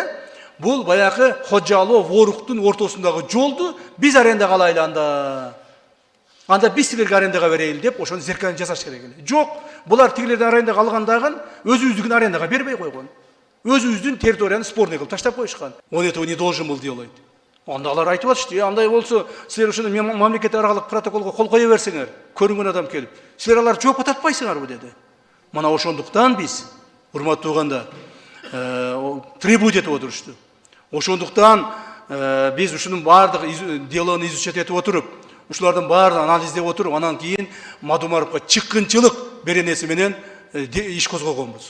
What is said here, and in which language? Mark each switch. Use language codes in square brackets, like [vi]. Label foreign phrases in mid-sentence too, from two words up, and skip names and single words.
[ky] Бул баягы Ходжалоо Воруктун ортосундагы жолду биз арендага алайлы анда биз силерге арендага берейли деп ошону зеркальный жасаш керек эле. Жок, булар тигилерден арендага алгандагы өзүбүздүн арендага бербей койгон. Өзүбүздүн территорияны спорный кылып таштап коюшкан. [ru] Он этого не должен был делать. [ky] Анда алар айтып атышты, андай болсо силер ошону мамлекет аралык протоколго кол кое берсеңер, көрүнгөн адам келип, силер алар жоопко тартпайсыңарбы деди. Мына ошондуктан биз, урматтуу туугандар, требовать этип отурушту. Ошондуктан биз ушунун баардык делону изучать этип отуруп, ушулардын баарын анализдеп отуруп, анан кийин Мадумаровго чыккынчылык беренеси менен иш козгогонбуз.